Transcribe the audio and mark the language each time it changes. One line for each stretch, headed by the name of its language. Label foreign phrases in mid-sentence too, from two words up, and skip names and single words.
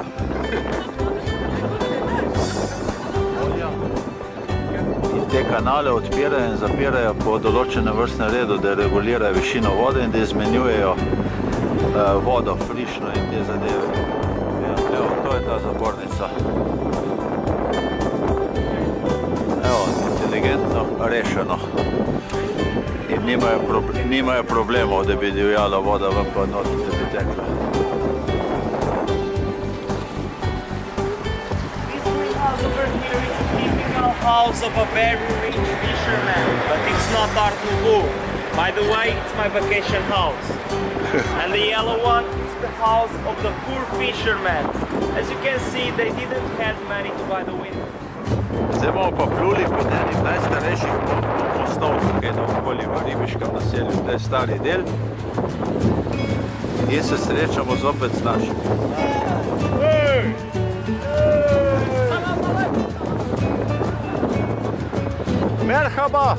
Slovenian: In te kanale odpirajo in zapirajo po določenem vrstnem redu, da regulirajo višino vode in da izmenjujejo vodo, frišno in te zadeve. Ja, evo, to je ta zapornica. Evo, inteligentno rešeno. In nimajo problemov, da bi divjala voda ven pa not, da bi tekla.
English: This greenhouse over here is a typical house of a very rich fisherman, but it's not Art Nouveau. By the way, it's my vacation house. And the yellow one is the house of the poor fisherman. As you can see, they didn't have money to buy the window.
Slovenian: Zdaj bomo pa pluli pod enim najstarejših mostov tukaj naokoli v ribiškem naselju. To je stari del. In se srečamo zopet z našim. Merhaba!